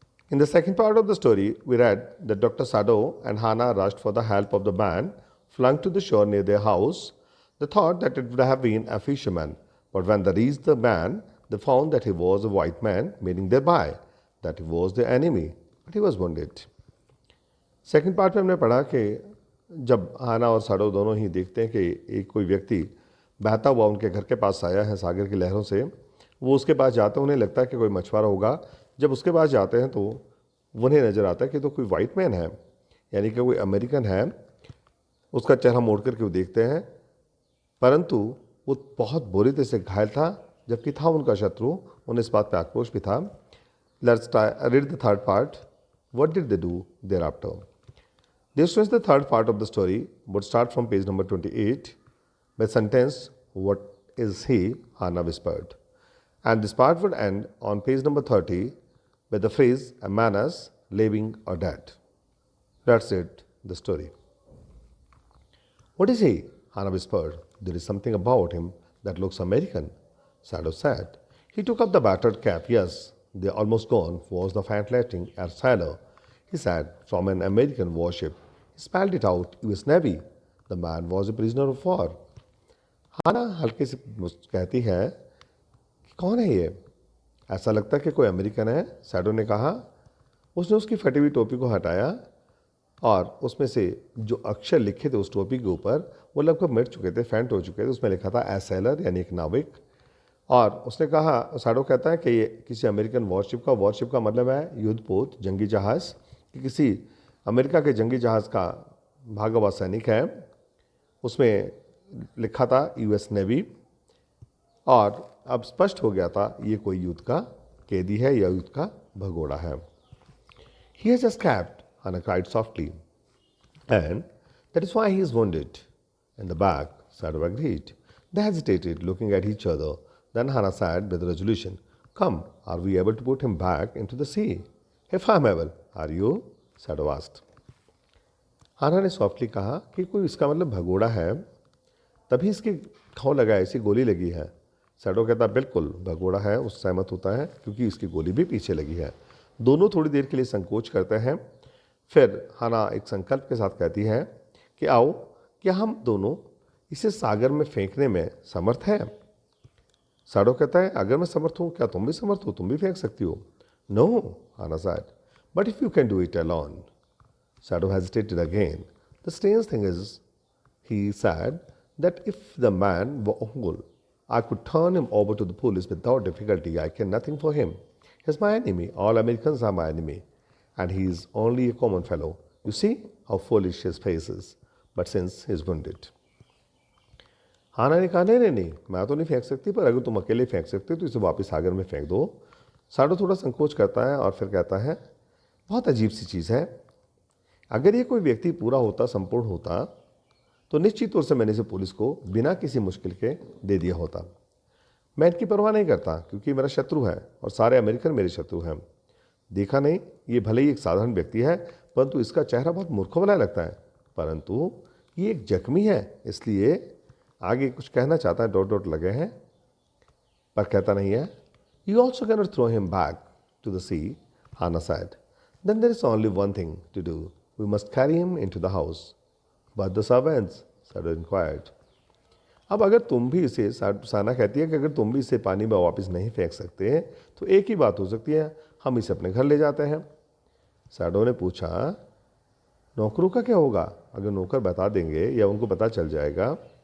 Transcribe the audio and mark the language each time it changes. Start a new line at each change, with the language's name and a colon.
English: In the second part of the story, we read that Dr. Sado and Hannah rushed for the help of the man flung to the shore near their house. They thought that it would have been a fisherman, but when they reached the man, they found that he was a white man, meaning thereby that he was the enemy, but he was wounded.
Hindi: Second part में हमने पढ़ा कि जब हाना और साडो दोनों ही देखते हैं कि एक कोई व्यक्ति बहता हुआ उनके घर के पास आया है सागर की लहरों से, वो उसके पास जाते हैं, उन्हें लगता है कि कोई मछुआरा होगा। जब उसके पास जाते हैं तो उन्हें नज़र आता है कि तो कोई वाइट मैन है, यानी कि कोई अमेरिकन है। उसका चेहरा मोड़ करके वो देखते हैं, परंतु वो बहुत बुरी तरह से घायल था, जबकि था उनका शत्रु। उन्हें इस बात पर आक्रोश भी था।
English: Let's read the third part. What did they do thereafter? Dear students, the third part of the story would start from page number 28 by sentence, "What is he?" Hannah whispered. And this part would end on page number 30 with the phrase, "A man is living or dead." That's it, the story. "What is he?" Hannah whispered. "There is something about him that looks American," Sado said. He took up the battered cap. "Yes, they're almost gone," was the fantastic sailor. He said, "From an American warship." He spelled it out, US Navy. The man was a prisoner of war.
Hindi: हाना हल्के से कहती है कि कौन है ये? ऐसा लगता है कि कोई अमेरिकन है, सैडो ने कहा। उसने उसकी फटी हुई टोपी को हटाया और उसमें से जो अक्षर लिखे थे उस टोपी के ऊपर वो लगभग मिट चुके थे, फेंट हो चुके थे। उसमें लिखा था
English: a sailor,
Hindi: यानी एक नाविक। और उसने कहा, सैडो कहता है कि ये किसी अमेरिकन वॉरशिप का मतलब है युद्धपोत, जंगी जहाज़, कि किसी अमेरिका के जंगी जहाज़ का भागा हुआ सैनिक है। उसमें लिखा था यूएस नेवी, और अब स्पष्ट हो गया था ये कोई युद्ध का कैदी है या युद्ध का भगोड़ा है।
English: He has escaped, Hannah cried softly, and that is why he is wounded in the back, Sado agreed. They hesitated, looking at each other. Then Hannah said with resolution, "Come, are we able to put him back into the sea?" "If I'm able, are you?" Sado asked.
Hindi: हाना ने softly कहा कि कोई इसका मतलब भगोड़ा है, तभी इसकी घाव लगा है, इसी गोली लगी है। सैडो कहता बिल्कुल भगोड़ा है, उस सहमत होता है क्योंकि इसकी गोली भी पीछे लगी है। दोनों थोड़ी देर के लिए संकोच करते हैं। फिर हाना एक संकल्प के साथ कहती है कि आओ, क्या हम दोनों इसे सागर में फेंकने में समर्थ हैं? सैडो कहता है, अगर मैं समर्थ हूँ, क्या तुम भी समर्थ हो? तुम भी फेंक सकती हो।
English: "No," Hannah said, "but if you can do it alone." Sado hesitated again. "The strange thing is," he said, "that if the man were whole, I could turn him over to the police without difficulty. I care nothing for him. He's my enemy. All Americans are my enemy. And he is only a common fellow. You see how foolish his face is. But since he is wounded."
Hindi: हाना ने कहा, नहीं, मैं तो नहीं फेंक सकती, पर अगर तुम अकेले फेंक सकते हो तो इसे वापस सागर में फेंक दो। साडो थोड़ा संकोच करता है और फिर कहता है, बहुत अजीब सी चीज़ है। अगर ये कोई व्यक्ति पूरा होता, संपूर्ण होता, तो निश्चित तौर से मैंने इसे पुलिस को बिना किसी मुश्किल के दे दिया होता। मैं इनकी परवाह नहीं करता क्योंकि मेरा शत्रु है और सारे अमेरिकन मेरे शत्रु हैं। देखा नहीं, ये भले ही एक साधारण व्यक्ति है, परंतु इसका चेहरा बहुत मूर्खों वाला लगता है। परंतु ये एक जख्मी है, इसलिए आगे कुछ कहना चाहता है, डॉट डॉट लगे हैं, पर कहता नहीं है।
English: "You also cannot throw him back to the sea," Hannah said. "Then there is only one thing to do. We must carry him into the house." "But the servants?" Sado inquired.
Hindi: अब अगर तुम भी इसे, साना कहती है कि अगर तुम भी इसे पानी में वापस नहीं फेंक सकते तो एक ही बात हो सकती है, हम इसे अपने घर ले जाते हैं। सैडो ने पूछा, नौकरों का क्या होगा? अगर नौकर बता देंगे या उनको पता चल जाएगा?